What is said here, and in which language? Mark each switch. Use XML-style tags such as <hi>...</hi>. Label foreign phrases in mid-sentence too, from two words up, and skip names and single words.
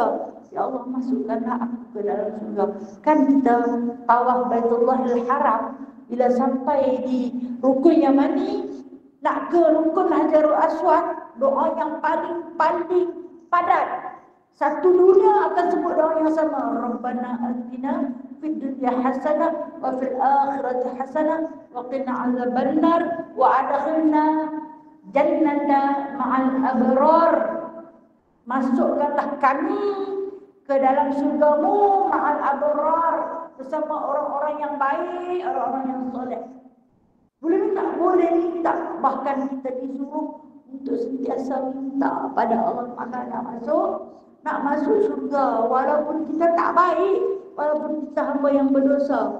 <ms>Ya Allah, masukkanlah aku ke dalam syurga. Kan kita tawaf Baitullahil Haram, bila sampai di rukun Yamani, nak ke rukun Hajarul Aswad, doa yang paling padat. Satu dunia akan sebut doa yang sama.</ms> <ar>ربنا آتنا في الدنيا حسنة وفي الآخرة حسنة وقنا عذاب النار وأدخلنا الجنة مع الأبرار.</ar> <ms>Masukkanlah kami ke dalam syurgamu</ms> <ar>مع الأبرار,</ar> <ms>bersama orang-orang yang baik, orang-orang yang soleh. Boleh minta? Boleh minta. Bahkan kita disuruh untuk sentiasa minta pada Allah Ta'ala nak masuk surga walaupun kita tak baik, walaupun kita hamba yang berdosa.</ms>